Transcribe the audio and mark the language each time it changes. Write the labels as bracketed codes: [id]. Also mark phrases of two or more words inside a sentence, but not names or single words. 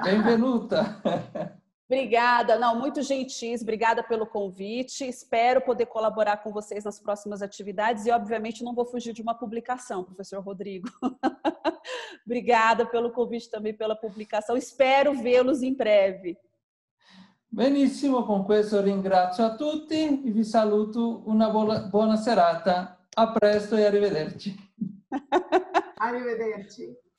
[it] Bem-venuta. [pt] Obrigada, não, muito gentis, obrigada pelo convite, espero poder colaborar com vocês nas próximas atividades e, obviamente, não vou fugir de uma publicação, professor Rodrigo. Obrigada pelo convite também, pela publicação, espero vê-los em breve. [it] Benissimo, con questo ringrazio a tutti e vi saluto, una buona serata. A presto e arrivederci. Arrivederci.